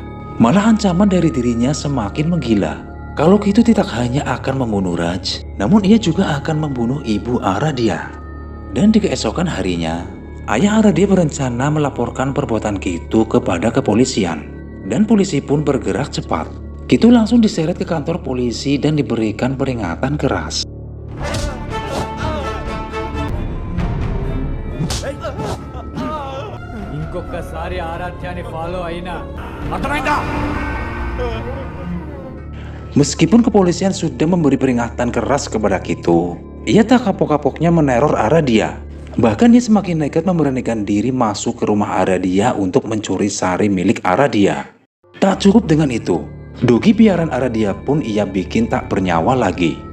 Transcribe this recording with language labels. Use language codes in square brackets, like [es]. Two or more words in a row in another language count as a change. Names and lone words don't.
[id] Malah ancaman dari dirinya semakin menggila. Kalau Kitu tidak hanya akan membunuh Raj, namun ia juga akan membunuh ibu Aradia. Dan di keesokan harinya, ayah Aradia berencana melaporkan perbuatan Kitu kepada kepolisian. Dan polisi pun bergerak cepat. Kitu langsung diseret ke kantor polisi dan diberikan peringatan keras. [te] ఇంకొకసారి ఆరాధ్యాన్ని ఫాలో అయినా అర్థమైందా? [id] Meskipun kepolisian sudah memberi peringatan keras kepada Kitu, ia tak kapok-kapoknya meneror Aradia. Bahkan dia semakin nekat memberanikan diri masuk ke rumah Aradia untuk mencuri sari milik Aradia. Tak cukup dengan itu, dogi piaran Aradia pun ia bikin tak bernyawa lagi.